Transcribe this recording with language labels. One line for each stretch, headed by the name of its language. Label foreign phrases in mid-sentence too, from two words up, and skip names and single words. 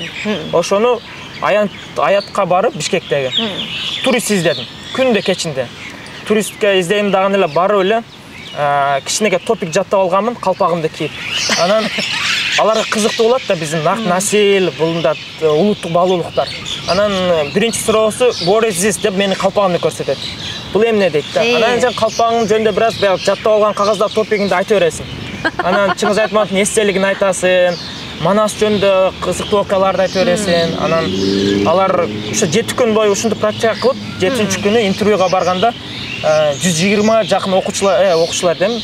Kyrgyz: Ошону аятка барып Бишкектеги турист издедим. Күндө кечинде. Туристке издейм дагы эле барып эле кичинеге топик жаттап алганмын, калпагымды кийип. Анан аларга кызыктуу болот да биздин насил, булунда улуттук баалуулуктар. Анан биринчи суроосу
English: "What is this?"
Kyrgyz: деп мени калпагымды көрсөтөт. Бул эмне дейт да. Анан сен калпагың жөнүндө бир аз жаттап алган кагазда топигиңди айтып бересиң. Анан Чыңгыз Айтматовдун эстелигин айтасың. Манас жөнүндө кызыктуу окуяларды айтып бересиң. Анан алар ошо 7 күн бою ушунтип практика кылып, 7-күнү интервьюга барганда 120 жакын окуучулар дейм.